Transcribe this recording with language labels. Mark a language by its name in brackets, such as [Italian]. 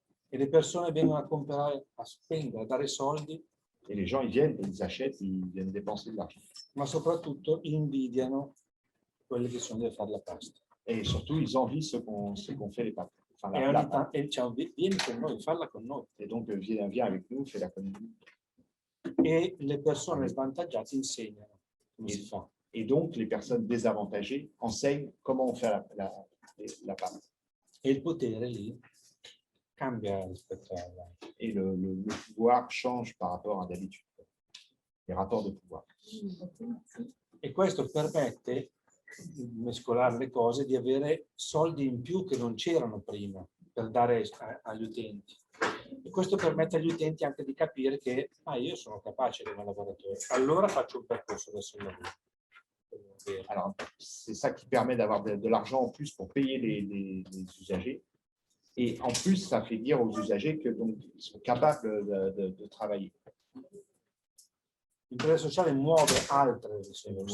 [Italian] E le persone vengono a comprare, a spendere, a dare soldi. [French] Et les gens, ils viennent, ils achètent, ils viennent dépenser de l'argent. [Italian] Ma soprattutto invidiano quelli che sono da fare la pasta. [French] Et surtout, ils envient ceux qu'on fait les pâtes. Enfin, [Italian] E diciamo, vieni con noi, falla con noi. [French] Et donc, viens avec nous, fais-la con nous. [Italian] E le persone svantaggiate insegnano come si fa. [French] Et donc, les personnes désavantagées enseignent comment on fait la pâte. [Italian] E il potere lì cambia rispetto alla... [French] Et le pouvoir change par rapport à d'habitude. Les rapports de pouvoir. [Italian] E questo permette di mescolare le cose, di avere soldi in più che non c'erano prima per dare agli utenti. E questo permette agli utenti anche di capire che io sono capace come lavoratore, allora faccio un percorso verso il lavoro. [French] Alors, c'est ça qui permet d'avoir de l'argent en plus pour payer les usagers. Et en plus, ça fait dire aux usagers que donc ils sont capables de travailler. [Italian] L'impresa sociale muove altre risorse.